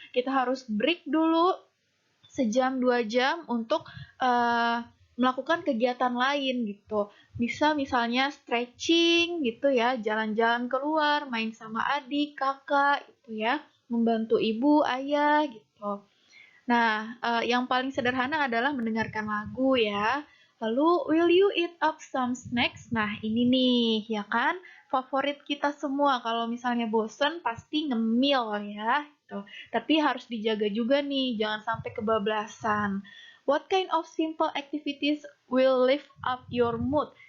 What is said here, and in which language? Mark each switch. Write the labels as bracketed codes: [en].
[id] Kita harus break dulu sejam 2 jam untuk melakukan kegiatan lain gitu. Bisa misalnya stretching gitu ya, jalan-jalan keluar, main sama adik, kakak gitu ya. membantu ibu, ayah gitu. Nah, yang paling sederhana adalah mendengarkan lagu ya. [en] Lalu, will you eat up some snacks? [id] Nah, ini nih, ya kan? Favorit kita semua. Kalau misalnya bosen, pasti ngemil ya. Gitu. Tapi harus dijaga juga nih, jangan sampai kebablasan. [en] What kind of simple activities will lift up your mood?